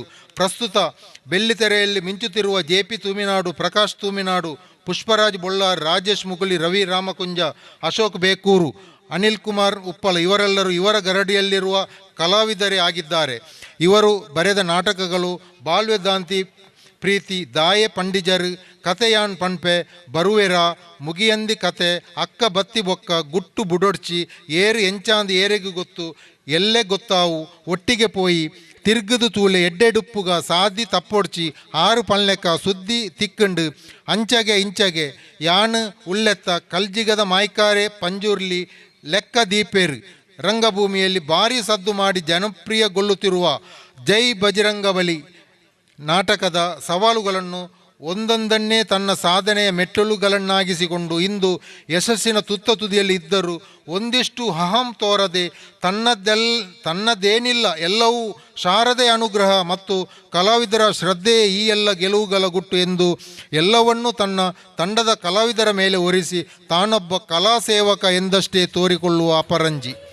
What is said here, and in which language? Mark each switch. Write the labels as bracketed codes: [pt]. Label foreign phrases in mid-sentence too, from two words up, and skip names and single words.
[kn] ಪ್ರಸ್ತುತ ಬೆಳ್ಳಿತೆರೆಯಲ್ಲಿ ಮಿಂಚುತ್ತಿರುವ JP ತೂಮಿನಾಡು, ಪ್ರಕಾಶ್ ತೂಮಿನಾಡು, ಪುಷ್ಪರಾಜ್ ಬೊಳ್ಳಾರ್, ರಾಜೇಶ್ ಮುಗುಳಿ, ರವಿ ರಾಮಕುಂಜ, ಅಶೋಕ್ ಬೇಕೂರು, ಅನಿಲ್ ಕುಮಾರ್ ಉಪ್ಪಳ ಇವರೆಲ್ಲರೂ ಇವರ ಗರಡಿಯಲ್ಲಿರುವ ಕಲಾವಿದರೇ ಆಗಿದ್ದಾರೆ. ಇವರು ಬರೆದ ನಾಟಕಗಳು ಬಾಲ್ಯದಾಂತಿ ಪ್ರೀತಿ, ದಾಯೆ ಪಂಡಿಜರ್, ಕಥೆಯಾನ್ ಪಣ್ಪೆ, ಬರುವೆರ, ಮುಗಿಯಂದಿ ಕತೆ, ಅಕ್ಕ ಬತ್ತಿ ಬೊಕ್ಕ, ಗುಟ್ಟು ಬುಡೊಡ್ಚಿ, ಏರು ಎಂಚಾಂದು ಏರೆಗೂ ಗೊತ್ತು, ಎಲ್ಲೇ ಗೊತ್ತಾವು, ಒಟ್ಟಿಗೆ ಪೋಯಿ, ತಿರ್ಗದು ತೂಲೆ ಎಡ್ಡೆಡುಪ್ಪುಗ, ಸಾದಿ ತಪ್ಪೊಡ್ಚಿ, 6 ಪಳ್ಳೆಕ್ಕ, ಸುದ್ದಿ ತಿಕ್ಕಂಡು, ಅಂಚಗೆ ಇಂಚಗೆ, ಯಾನು ಉಳ್ಳೆತ್ತ, ಕಲ್ಜಿಗದ ಮಾಯ್ಕಾರೆ ಪಂಜುರ್ಲಿ, ಲೆಕ್ಕ ದೀಪೇರು ರಂಗಭೂಮಿಯಲ್ಲಿ ಭಾರೀ ಸದ್ದು ಮಾಡಿ ಜನಪ್ರಿಯಗೊಳ್ಳುತ್ತಿರುವ ಜೈ ಬಜರಂಗಬಲಿ ನಾಟಕದ ಸವಾಲುಗಳನ್ನು ಒಂದೊಂದನ್ನೇ ತನ್ನ ಸಾಧನೆಯ ಮೆಟ್ಟಲುಗಳನ್ನಾಗಿಸಿಕೊಂಡು ಇಂದು ಯಶಸ್ಸಿನ ತುತ್ತ ತುದಿಯಲ್ಲಿ ಇದ್ದರೂ ಒಂದಿಷ್ಟು ಅಹಂ ತೋರದೆ ತನ್ನದೇನಿಲ್ಲ ಎಲ್ಲವೂ ಶಾರದೆ ಅನುಗ್ರಹ ಮತ್ತು ಕಲಾವಿದರ ಶ್ರದ್ಧೆಯೇ ಈ ಎಲ್ಲ ಗೆಲುವುಗಳ ಗುಟ್ಟು ಎಂದು ಎಲ್ಲವನ್ನೂ ತನ್ನ ತಂಡದ ಕಲಾವಿದರ ಮೇಲೆ ಹೊರಿಸಿ ತಾನೊಬ್ಬ ಕಲಾ ಸೇವಕ ಎಂದಷ್ಟೇ ತೋರಿಕೊಳ್ಳುವ ಅಪರಂಜಿ.